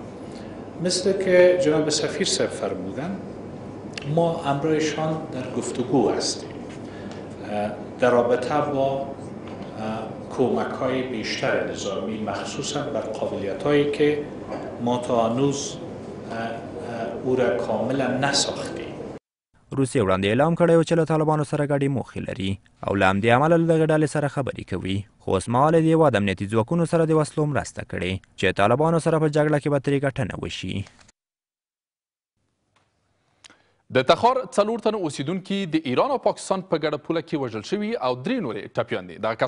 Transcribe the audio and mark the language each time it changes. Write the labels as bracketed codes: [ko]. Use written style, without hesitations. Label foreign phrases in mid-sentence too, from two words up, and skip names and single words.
[fa] مثل که جناب سفیر صاحب فرمودن ما همراهشان در گفتگو هستیم در رابطه با کمک‌های بیشتر نظامی مخصوصا بر قابلیت‌هایی که ما تا هنوز او را کاملا نساختیم. [ps] روسیې وړاندې اعلام کړی و چې له طالبانو سره ګډې موخې لري او له همدې امله له دغې ډلې سره خبرې کوي، خو اوسمهال د هېواد امنیتي ځواکونو سره د وسلو مرسته کړې چې طالبانو سره په جګړه کې به ترې ګټنه وشي. د تخار 4 تنه اوسیدونکي د ایران او پاکستان په ګډه پوله کې وژل شوي او 3 نورې ټپیان دي.